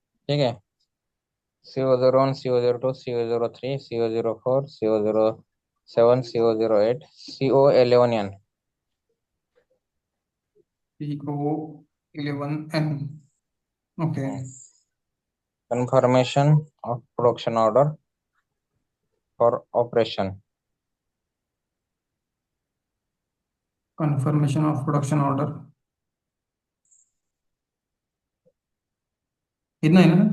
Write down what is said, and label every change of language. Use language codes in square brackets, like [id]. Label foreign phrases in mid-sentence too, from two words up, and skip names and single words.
[hi] ठीक है। CO01, CO02, CO03, CO04, CO07, CO08, CO11N। CO11N। ओके। [en] confirmation of production order for operation. confirmation of production order, इतना है ना?